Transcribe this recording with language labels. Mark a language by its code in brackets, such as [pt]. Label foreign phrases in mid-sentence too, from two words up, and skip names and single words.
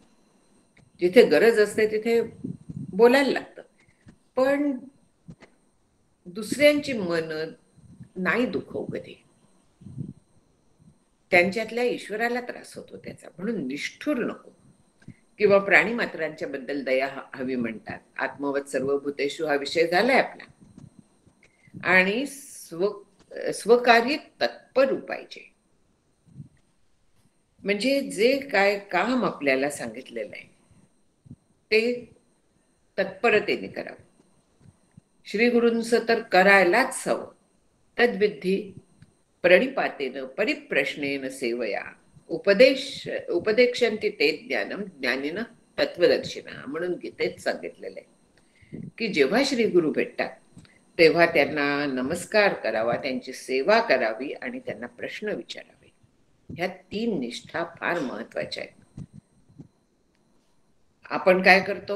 [mr] जिथे गरज असते तिथे बोलायला लागतं, पण दुसऱ्यांची मन नाही दुखव कधी. त्यांच्यातल्या ईश्वराला त्रास होतो त्याचा. म्हणून निष्ठुर नको. किंवा प्राणी मात्रांच्या बद्दल दया हवी म्हणतात. [sa] आत्मवत सर्वभूतेषु [mr] हा विषय झालाय आपला. आणि स्वकार्य तत्पर पाहिजे. म्हणजे जे काय काम आपल्याला सांगितलेलं आहे ते तत्परतेने करावं. श्री गुरूंचं तर करायलाच हवं. [sa] तद्विधी प्रणिपातेन परिप्रश्नेन सेवया उपदेक्षन्ति ते ज्ञानम ज्ञानिन तत्वदर्शिना [mr] म्हणून गीतेत सांगितलेलं आहे की जेव्हा श्री गुरु भेटतात तेव्हा त्यांना नमस्कार करावा, त्यांची सेवा करावी आणि त्यांना प्रश्न विचारावे. ह्या 3 निष्ठा फार महत्वाच्या आहेत. आपण काय करतो?